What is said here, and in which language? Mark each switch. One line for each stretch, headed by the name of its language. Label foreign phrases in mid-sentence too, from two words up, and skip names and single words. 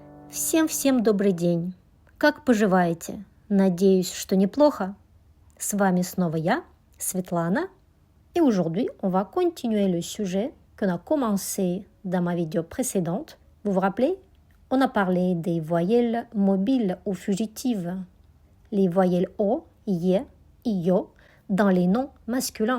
Russian: Всем добрый день! Как поживаете? Надеюсь, что неплохо. С вами снова я, Светлана.
French: Et aujourd'hui, on va continuer le sujet qu'on a commencé dans ma vidéo précédente. Vous vous rappelez? On a parlé des voyelles mobiles ou fugitives. Les voyelles O, ye, yo dans les noms masculins.